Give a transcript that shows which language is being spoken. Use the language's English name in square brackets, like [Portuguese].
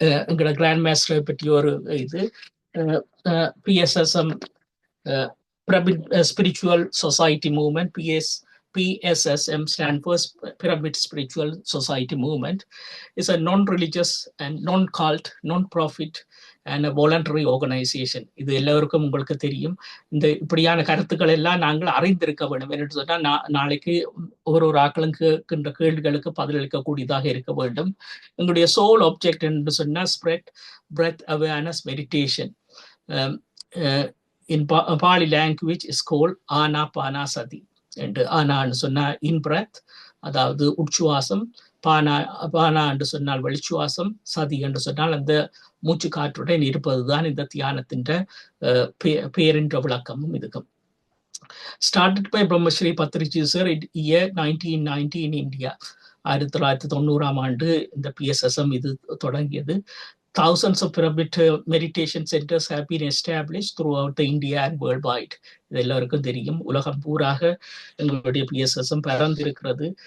[Tamil] எங்களோட கிராண்ட் மாஸ்டரை பற்றி ஒரு இது PSSM Spiritual Society Movement. [English] PSSM stands for Pyramid Spiritual Society Movement. It's a non-religious and non-cult, non-profit and a voluntary organization. [Tamil] இது எல்லாருக்கும் உங்களுக்கு தெரியும். இந்த இப்படியான கருத்துக்கள் எல்லாம் நாங்கள் அறிந்திருக்க வேண்டும் என்று சொன்னால் நாளைக்கு ஒரு ஆக்களும் கேட்கின்ற கேள்விகளுக்கு பதிலளிக்கக்கூடியதாக இருக்க வேண்டும். எங்களுடைய [English] sole object [Tamil] என்று சொன்னால் [English] Spread breath awareness meditation. In Pali language is called Anapanasati. [Tamil] என்று ஆனான்னு சொன்னா இன் பிரெத், அதாவது உட்சுவாசம், பானா என்று சொன்னால் வெளிச்சுவாசம், சதி என்று சொன்னால் அந்த மூச்சு காற்றுடன் இருப்பதுதான் இந்த தியானத்தின் பேரின்ற விளக்கமும் இதுக்கும். [English] Started by Brahmashri Patriji sir in year 1990 in India. [Tamil] 1990 இந்த PSSM இது தொடங்கியது. [English] Thousands of pyramid meditation centers have been established throughout the India and worldwide. [Tamil] இது எல்லாருக்கும் தெரியும். உலகம் பூராக எங்களுடைய PSSM பறந்திருக்கிறது.